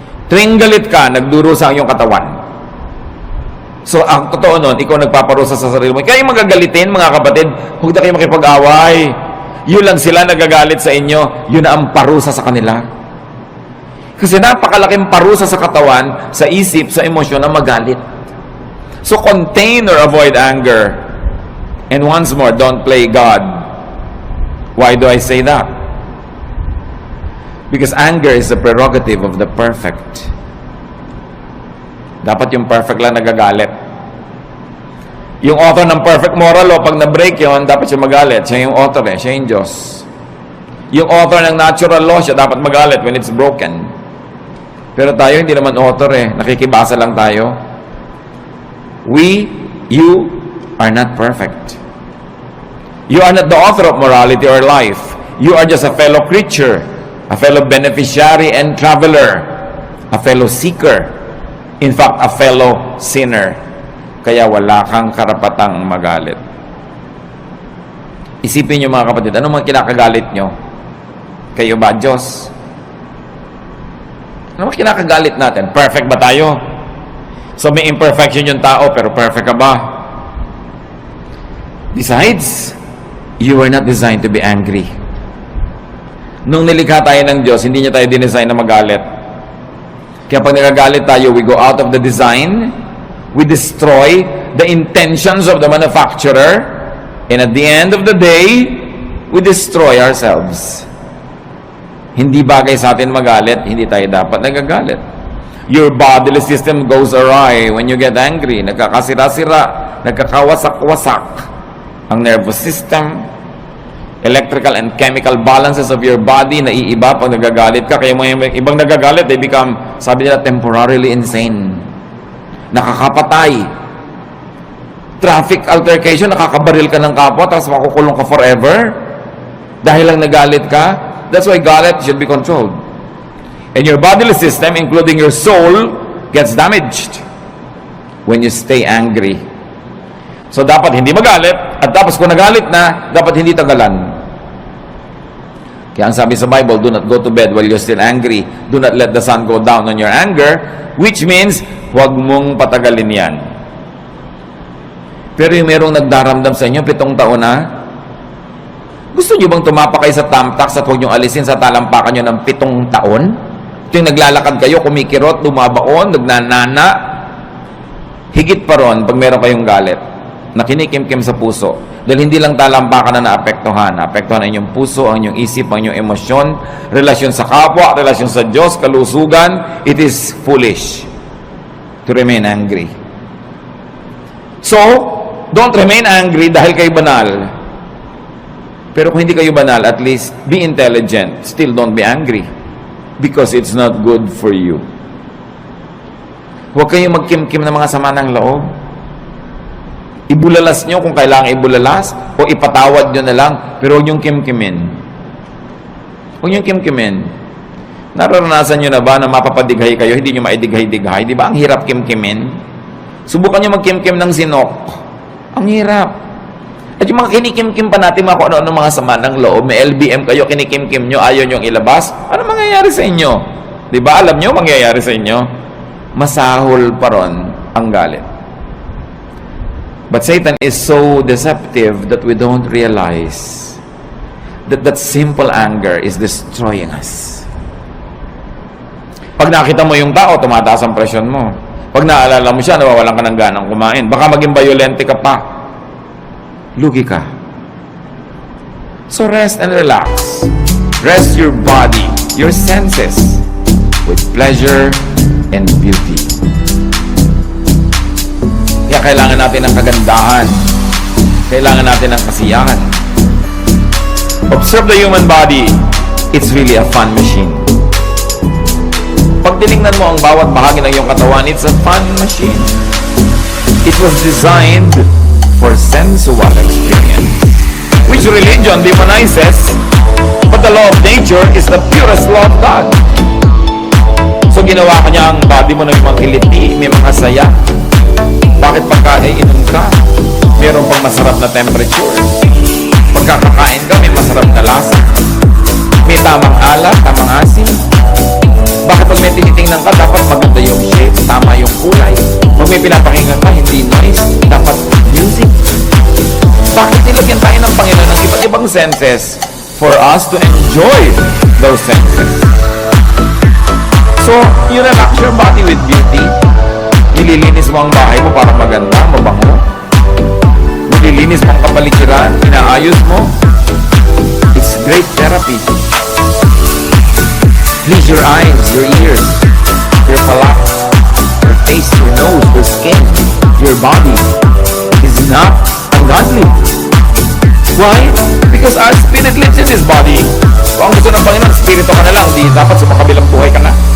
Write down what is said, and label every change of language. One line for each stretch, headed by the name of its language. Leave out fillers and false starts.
Filipino: Tuwing galit ka, nagdurusa ang iyong katawan. So, ang totoo nun, ikaw nagpaparusa sa sarili mo. Kaya yung magagalitin, mga kapatid, huwag na kayo makipag-away. Yun lang sila nagagalit sa inyo, yun na ang parusa sa kanila. Kasi napakalaking parusa sa katawan, sa isip, sa emosyon na magalit.
English: So, contain or avoid anger. And once more, don't play God. Why do I say that? Because anger is the prerogative of the perfect.
Filipino: Dapat yung perfect lang nagagalit. Yung author ng perfect moral law, pag na-break yun, dapat siya magalit. Siya yung author eh, siya yung Diyos. Yung author ng natural law, siya dapat magalit
English: when it's broken.
Filipino: Pero tayo, hindi naman author eh. Nakikibasa lang tayo.
English: You are not perfect. You are not the author of morality or life. You are just a fellow creature, a fellow beneficiary and traveler, a fellow seeker, in fact, a fellow sinner.
Filipino: Kaya wala kang karapatang magalit. Isipin niyo mga kapatid, ano mga kinakagalit nyo? Kayo ba, Diyos? Ano mga kinakagalit natin? Perfect ba tayo? So may imperfection yung tao, pero perfect ka ba?
English: Besides, you were not designed to be angry.
Filipino: Nung nilikha tayo ng Diyos, hindi niya tayo dinesign na magalit. Kaya pag nagagalit tayo,
English: we go out of the design, we destroy the intentions of the manufacturer, and at the end of the day, we destroy ourselves.
Filipino: Hindi bagay sa atin magalit, hindi tayo dapat nagagalit.
English: Your bodily system goes awry when you get angry.
Filipino: Nagkakasira-sira, nagkakawasak-wasak ang
English: nervous system, electrical and chemical balances of your body
Filipino: naiiba pag nagagalit ka. Kaya mga ibang nagagalit,
English: they become,
Filipino: sabi nila,
English: temporarily insane.
Filipino: Nakakapatay. Traffic altercation, nakakabaril ka ng kapwa, tapos makukulong ka forever. Dahil lang nagalit ka.
English: That's why galit should be controlled. And your bodily system, including your soul, gets damaged when you stay angry.
Filipino: So, dapat hindi magalit, at tapos kung nagalit na, dapat hindi tagalan. Kaya ang sabi sa
English: Bible, do not go to bed while you're still angry. Do not let the sun go down on your anger, which means,
Filipino: huwag mong patagalin yan. Pero yung merong nagdaramdam sa inyo, 7 taon na, gusto nyo bang tumapak kayo sa tamtax at huwag nyo alisin sa talampakan nyo ng 7 taon? Ito yung naglalakad kayo, kumikirot, lumabaon, nagnanana. Higit pa ron pag meron kayong galit na kinikimkim sa puso. Dahil hindi lang talampakan na naapektuhan. Naapektuhan ang inyong puso, ang inyong isip, ang inyong emosyon, relasyon sa kapwa, relasyon sa Diyos, kalusugan.
English: It is foolish to remain angry. So, don't remain angry
Filipino: dahil kayo banal. Pero kung hindi kayo banal,
English: at least be intelligent. Still don't be angry. Because it's not good for you.
Filipino: Huwag kayong magkimkim ng mga sama ng loob. Ibulalas nyo kung kailangan ibulalas, o ipatawad nyo na lang, pero huwag nyong kimkimin. Huwag nyong kimkimin. Nararanasan nyo na ba na mapapadighay kayo, hindi nyo maidighay-dighay? Di ba? Ang hirap kimkimin. Subukan nyo magkimkim ng sinok. Ang hirap. At yung mga kinikimkim pa natin, mga kung ano-ano mga sama ng loob, may LBM kayo, kinikimkim nyo, ayaw nyong ilabas, ano mangyayari sa inyo? Di ba? Alam nyo mangyayari sa inyo? Masahol pa ron ang galit.
English: But Satan is so deceptive that we don't realize that simple anger is destroying us.
Filipino: Pag nakita mo yung tao, tumataas ang presyon mo. Pag naalala mo siya, nawawalan ka ng ganang kumain. Baka maging violente ka pa. Lugi ka.
English: So rest and relax. Rest your body, your senses with pleasure and beauty.
Filipino: Kaya kailangan natin ng kagandahan. Kailangan natin ng kasiyahan.
English: Observe the human body. It's really a fun machine.
Filipino: Pag tinignan mo ang bawat bahagi ng iyong katawan,
English: it's a fun machine. It was designed for sensual experience, which religion demonizes, but the law of nature is the purest law of God.
Filipino: So ginawa ka niya ang body mo na may mga kiliti, may mga saya. Bakit pagka iinom ka, mayroon pang masarap na temperature? Pagkakakain ka, may masarap na lasa. May tamang alat, tamang asin. Bakit pag may tinitingnan ka, dapat maganda yung shape, tama yung kulay. Pag may pinapakinggan ka, hindi noise, dapat music. Bakit nilagyan tayo ng Panginoon ng iba't ibang senses
English: for us to enjoy those senses? So, you relax your body with beauty.
Filipino: Nililinis mo ang bahay mo para maganda, mabango. Nililinis mo ang kapaligiran, inaayos mo.
English: It's great therapy. Please your eyes, your ears, your palate, your face, your nose, your skin, your body is not ungodly. Why? Because our spirit lives in this body.
Filipino: Kung ang gusto ng Panginoon, spirito ka na lang, di dapat sa makabilang buhay ka na.